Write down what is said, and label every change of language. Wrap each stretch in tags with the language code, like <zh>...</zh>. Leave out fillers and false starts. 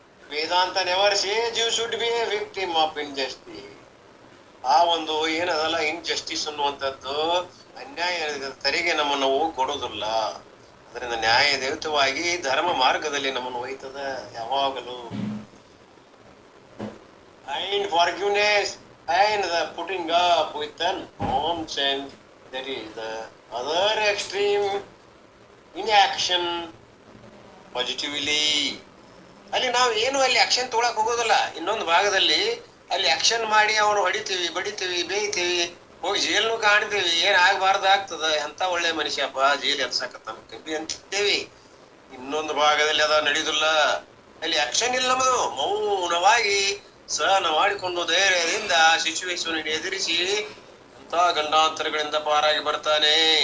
<en>Vedanta never says you should be a victim of injustice.</en> <kn>ಆ ಒಂದು ಏನದಲ್ಲ injustice ಅನ್ನುವಂಥದ್ದು, ಅನ್ಯಾಯ ತೆರಿಗೆ ನಮ್ಮನ್ನು ಹೋಗಿ ಕೊಡೋದಿಲ್ಲ. ಅದರಿಂದ ನ್ಯಾಯಯುತವಾಗಿ ಧರ್ಮ ಮಾರ್ಗದಲ್ಲಿ ನಮ್ಮನ್ನು ಒಯ್ತದ ಯಾವಾಗಲೂ.</kn> <en>And forgiveness and the putting up with an nonsense, that is the other extreme inaction positively.</en> <kn>ಅಲ್ಲಿ ನಾವು ಏನು ಅಲ್ಲಿ ಆಕ್ಷನ್ ತಗೊಳಕ್ ಹೋಗೋದಿಲ್ಲ. ಇನ್ನೊಂದು ಭಾಗದಲ್ಲಿ ಅಲ್ಲಿ ಆಕ್ಷನ್ ಮಾಡಿ ಅವನು ಹೊಡಿತೀವಿ, ಬಡಿತೀವಿ, ಬೇಯ್ತೀವಿ, ಹೋಗಿ ಜೈಲ್ನು ಕಾಣ್ತೀವಿ. ಏನ್ ಆಗ್ಬಾರ್ದು ಆಗ್ತದ. ಎಂತ ಒಳ್ಳೆ ಮನುಷ್ಯಪ್ಪ, ಜೈಲ್ ಎನ್ಸಾಕತ್ತ ಕಬ್ಬಿ ಅಂತೇವಿ. ಇನ್ನೊಂದು ಭಾಗದಲ್ಲಿ ಅದ ನಡೀದಿಲ್ಲ. ಅಲ್ಲಿ ಆಕ್ಷನ್ ಇಲ್ಲ, ನಮ್ಮದು ಮೌನವಾಗಿ ಸಹನ ಮಾಡಿಕೊಂಡು ಧೈರ್ಯದಿಂದ ಸಿಚುವೇಶನ್ ಎದುರಿಸಿ ಅಂತ ಗಂಡಾಂತರಗಳಿಂದ ಪಾರಾಗಿ ಬರ್ತಾನೆ.</kn>